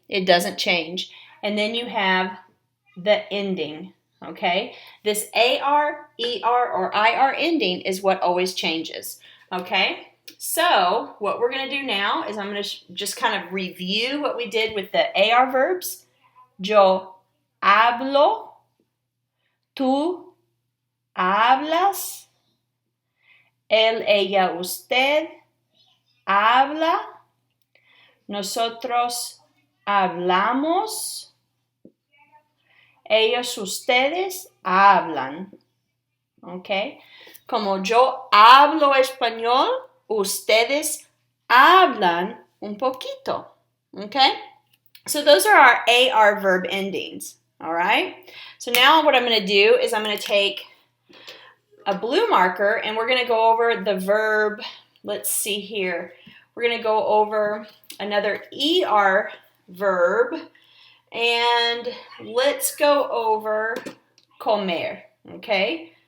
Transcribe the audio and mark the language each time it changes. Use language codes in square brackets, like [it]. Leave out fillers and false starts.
[en] It doesn't change. And then you have the ending, okay? This AR, ER, or IR ending is what always changes, okay? So what we're going to do now is I'm going to just kind of review what we did with the AR verbs. [es] Yo hablo, tú hablas, él, ella, usted habla, nosotros hablamos, ellos, ustedes hablan. ¿Ok? Como yo hablo español, ustedes hablan un poquito. ¿Ok? [en] So those are our AR verb endings, all right? So now what I'm going to do is I'm going to take a blue marker and we're going to go over the verb. Let's see here. We're going to go over another ER verb and let's go over comer, okay?